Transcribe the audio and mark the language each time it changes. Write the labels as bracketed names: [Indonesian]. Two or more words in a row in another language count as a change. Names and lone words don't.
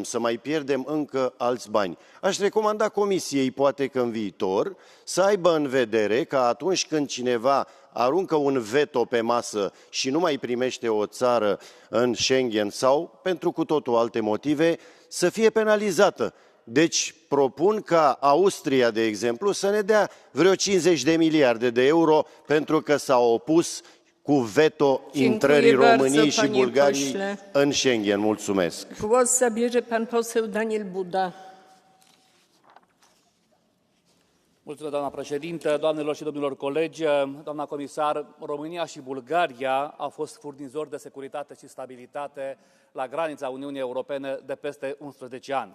[Romanian] Să mai pierdem încă alți bani. Aș recomanda Comisiei, poate că în viitor, să aibă în vedere că atunci când cineva aruncă un veto pe masă și nu mai primește o țară în Schengen sau pentru cu totul alte motive, să fie penalizată. Deci propun ca Austria, de exemplu, să ne dea vreo 50 de miliarde de euro pentru că s-a opus cu veto intrării României și Bulgariei în Schengen. Mulțumesc. [Polish] Głos zabierze pan poseł Daniel Buda. [Romanian] Mulțumesc, doamna președintă, doamnelor și domnilor colegi, doamna comisar, România și Bulgaria au fost furnizori de securitate și stabilitate la granița Uniunii Europene de peste 11 ani.